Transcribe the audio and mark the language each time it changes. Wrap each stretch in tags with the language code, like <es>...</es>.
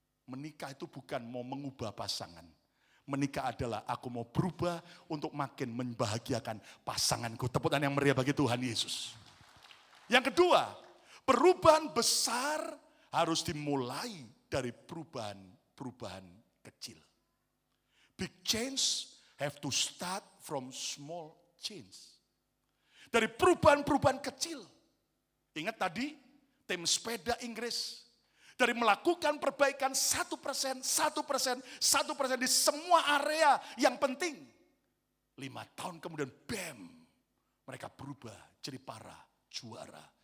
<id>Menikah itu bukan mau mengubah pasangan. Menikah adalah aku mau berubah untuk makin membahagiakan pasanganku. Tepuk tangan yang meriah bagi Tuhan Yesus. Yang kedua, perubahan besar harus dimulai dari perubahan kecil.</id> <en>Big change have to start from small change.</en> <id>Dari perubahan-perubahan kecil. Ingat tadi, tim sepeda Inggris. Dari melakukan perbaikan 1%, 1%, 1% di semua area yang penting. 5 tahun kemudian, bam, mereka berubah jadi para juara.</id>